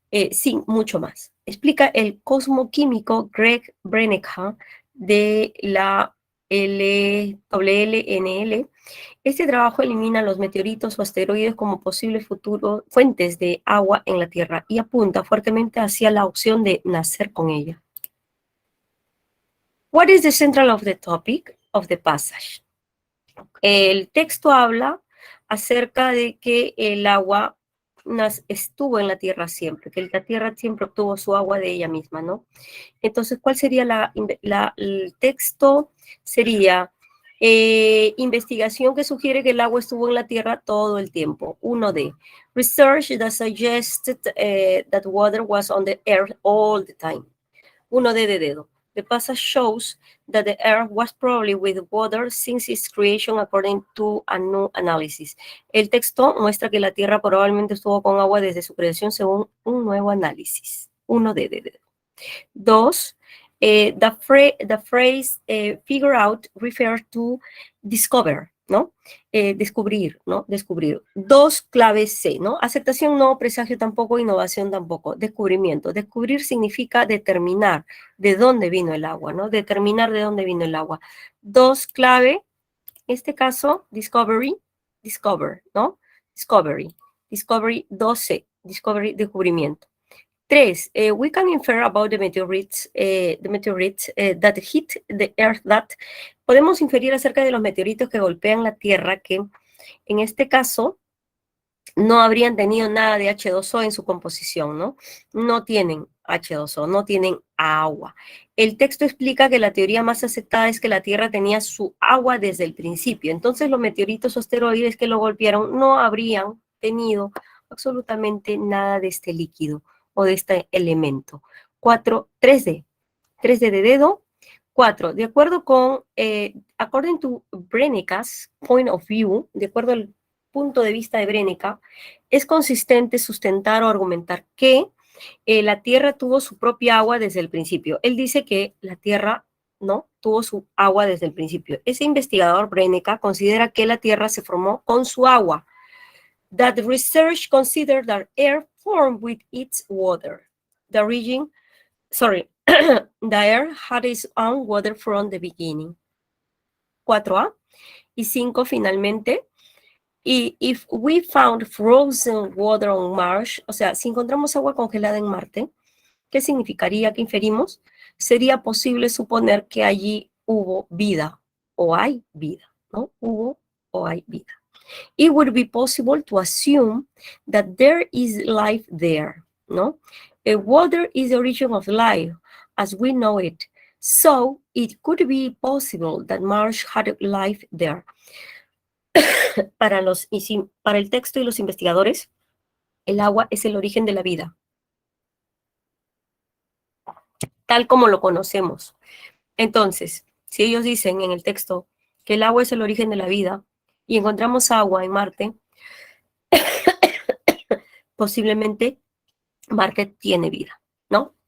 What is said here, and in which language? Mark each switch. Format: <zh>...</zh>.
<es>Sin mucho más. Explica el cosmoquímico Greg Brenneman de la LNL. Este trabajo elimina los meteoritos o asteroides como posibles futuros fuentes de agua en la Tierra y apunta fuertemente hacia la opción de nacer con ella.</es> <en>What is the central of the topic of the passage?</en> <es>El texto habla acerca de que el agua estuvo en la Tierra siempre, que la Tierra siempre obtuvo su agua de ella misma, ¿no? Entonces, ¿cuál sería el texto? Sería investigación que sugiere que el agua estuvo en la Tierra todo el tiempo. 1D.</es> <en>Research that suggested that water was on the earth all the time. 1D</en> <es>de dedo.</es> <en>The passage shows that the earth was probably with water since its creation according to a new analysis.</en> <es>El texto muestra que la Tierra probablemente estuvo con agua desde su creación según un nuevo análisis. 1D de dedo. 2.</es> <en>The phrase figure out refers to discover,</en> <es>¿no? Descubrir, ¿no? Descubrir. 2, clave C, ¿no? Aceptación no, presagio tampoco, innovación tampoco. Descubrimiento. Descubrir significa determinar de dónde vino el agua, ¿no? Determinar de dónde vino el agua. 2, clave, en este caso, discovery, discover, ¿no? Discovery. Discovery 12, discovery, descubrimiento.</es> <en>3, we can infer about the meteorites that hit the earth that.</en> <es>Podemos inferir acerca de los meteoritos que golpean la Tierra que, en este caso, no habrían tenido nada de H2O en su composición, ¿no? No tienen H2O, no tienen agua. El texto explica que la teoría más aceptada es que la Tierra tenía su agua desde el principio. Entonces, los meteoritos o asteroides que lo golpearon no habrían tenido absolutamente nada de este líquido o de este elemento. 4, 3D. 3D de dedo. 4, de acuerdo con,</es> <en>according to Brenneca's point of view,</en> <es>de acuerdo al punto de vista de Brenneca, es consistente sustentar o argumentar que la Tierra tuvo su propia agua desde el principio. Él dice que la Tierra, ¿no?, tuvo su agua desde el principio. Ese investigador, Brenneca, considera que la Tierra se formó con su agua.</es> <en>That research considered that air formed with its water. The region, the air had its own water from the beginning.</en> <es>4A. Y 5, finalmente, y</es> <en>if we found frozen water on Mars,</en> <es>o sea, si encontramos agua congelada en Marte, ¿qué significaría? ¿Qué inferimos? Sería posible suponer que allí hubo vida, o hay vida, ¿no? Hubo o hay vida.</es> <en>It would be possible to assume that there is life there, ¿no? Water is the origin of life, as we know it. So, it could be possible that Mars had life there.</en> <es>Para el texto y los investigadores, el agua es el origen de la vida, tal como lo conocemos. Entonces, si ellos dicen en el texto que el agua es el origen de la vida y encontramos agua en Marte, posiblemente Marte tiene vida, ¿no?</es>